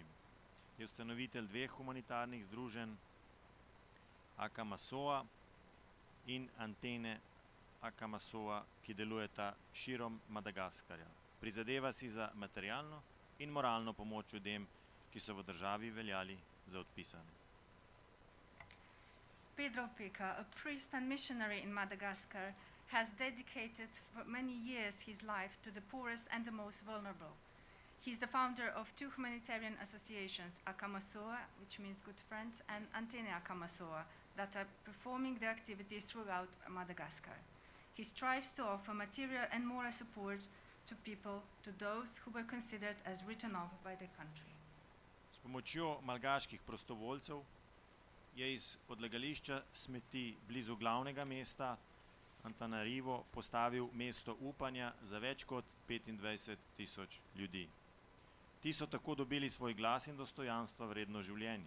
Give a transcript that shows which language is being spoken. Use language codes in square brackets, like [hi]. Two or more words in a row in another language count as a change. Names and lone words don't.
[sl] Je ustanovitelj dveh humanitarnih združenj, Akamasoa in Antene Akamasoa, ki delujeta širom Madagaskarja. Prizadeva si za materialno in moralno pomoč ljudem, ki so v državi veljali za odpisane. [en] Pedro Opeka, a priest and missionary in Madagascar, has dedicated for many years his life to the poorest and the most vulnerable. He is the founder of two humanitarian associations, Akamasoa, which means good friends, and Antene Akamasoa, that are performing their activities throughout Madagascar. He strives to offer material and moral support to people, to those who were considered as written off by the country. [sl] S pomočjo malgaških prostovoljcev je iz odlagališča smeti blizu glavnega mesta Antananarivo postavil mesto upanja za več kot 25,000 ljudi. Ti so tako dobili svoj glas in dostojanstva vredno življenje.